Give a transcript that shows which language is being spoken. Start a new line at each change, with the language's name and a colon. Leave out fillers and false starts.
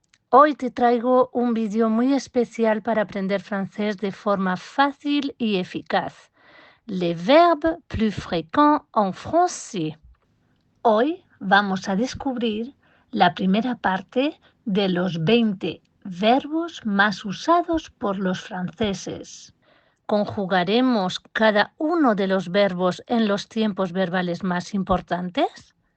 Spanish: Hoy te traigo un vídeo muy especial para aprender francés de forma fácil y eficaz.
French: Les verbes plus fréquents en français.
Spanish: Hoy vamos a descubrir la primera parte de los 20 verbos más usados por los franceses. ¿Conjugaremos cada uno de los verbos en los tiempos verbales más importantes?